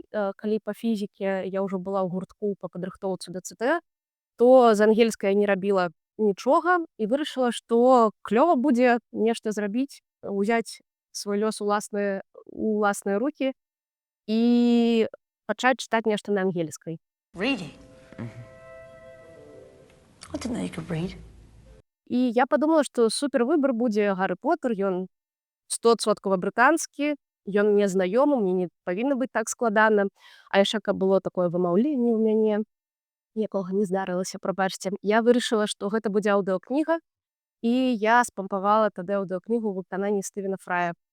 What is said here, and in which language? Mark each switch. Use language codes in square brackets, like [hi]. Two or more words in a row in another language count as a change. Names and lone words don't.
[be] Калі па фізіке я ўжо была ў гуртку па падрыхтоўцы да ЦТ, то з ангельскай я не рабіла нічога і вырашыла, што клёва будзе нешта зрабіць, узяць свой лёс у ўласныя рукі і пачаць чытаць нешта на ангельскай. [en] Reading? I didn't know you could read. [be] І я падумала, што супервыбар будзе Гары Потар, ён 100% брытанскі, ён мне знаёмы, мне не павінна быць так складана. А яшчэ каб было такое вымаўленне ў мяне, якога не здарылася, прабачце. Я вырашыла, што гэта будзе аўдыокніга, і я спампавала тады аўдыокнігу ў выкананні Стывена Фрая.